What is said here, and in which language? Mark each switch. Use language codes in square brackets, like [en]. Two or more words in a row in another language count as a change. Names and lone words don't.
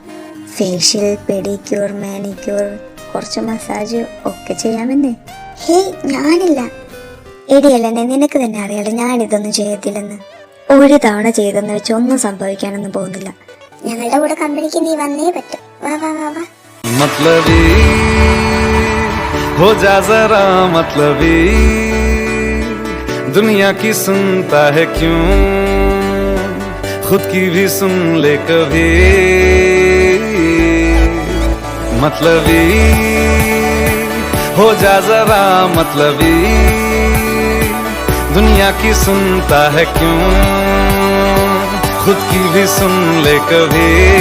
[en] facial, pedicure, manicure, [ml] കുറച്ച് മസാജ് ഒക്കെ ചെയ്യാമെന്നേ. ഹേയ്, ഞാനില്ല. എടിയല്ലേ, നിനക്ക് തന്നെ അറിയാലോ ഞാനിതൊന്നും ചെയ്യത്തില്ലെന്ന്. ഒരു തവണ ചെയ്തെന്ന് വെച്ച് ഒന്നും സംഭവിക്കാനൊന്നും പോകുന്നില്ല. ഞങ്ങളുടെ കൂടെ കമ്പനിക്ക് നീ വന്നേ പറ്റും. വാ വാ വാ വാ. [hi] मतलबी हो जा जरा मतलबी, दुनिया की सुनता है क्यों, खुद की भी सुन ले कभी। मतलबी हो जा जरा मतलबी, दुनिया की सुनता है क्यों, खुद की भी सुन ले कभी।